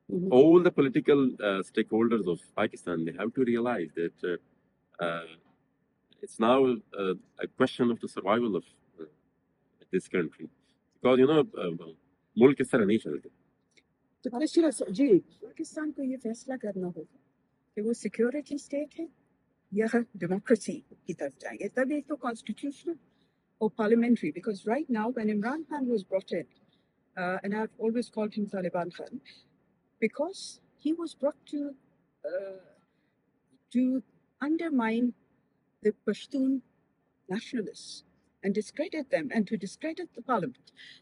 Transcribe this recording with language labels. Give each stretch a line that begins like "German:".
English: all the political stakeholders of Pakistan, they have to realize that it's now a question of the survival of this country.
Hindi: Because, मुल्क किस तरह नहीं चलते.
English: The question is, जी,
Hindi: पाकिस्तान को ये फैसला करना होगा कि वो सिक्योरिटी स्टेट है या डेमोक्रेसी की तरफ जाएंगे. तब एक तो constitutional
English: or parliamentary, because right now when Imran Khan was brought in, and I've always called him Taliban Khan, because he was brought to undermine the Pashtun nationalists and discredit them and to discredit the parliament.